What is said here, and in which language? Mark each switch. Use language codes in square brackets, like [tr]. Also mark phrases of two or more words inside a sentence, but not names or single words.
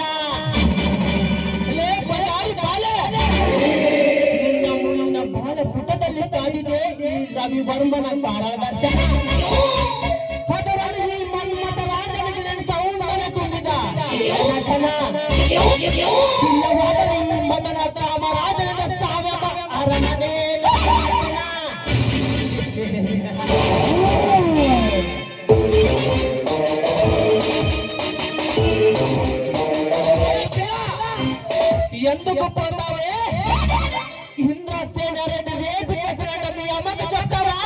[kn] ಲೇ ಬಜಾರಿ ಬಾಲೆ, ನಿನ್ನ ಮುಳ್ಳಿನ ಬಾಳ ಪುಟದಲ್ಲಿ ಕಾದಿದೆ ಈ ರವಿವರ್ಮನ ತಾರಾದರ್ಶನ. ಅದರಲ್ಲಿ ಈ ಮನ್ಮಥ ರಾಜನಿಗೆ ನನ್ನ ಸೌಂದರ್ಯ ತುಂಬಿದ ಶಿಲಾಶನ. ಇಲ್ಲವಾದರೆ ಈ ಮದನ ಕಾಮರಾಜನ ಸಾವಯವ ಅರಮನೆ ಲಾಂಛನ. [te] ఎందుకు పోతావే? ఇంద్రసేన రెడ్డి రేపు చేసినట్టు మీ అమ్మకు చెప్తావా?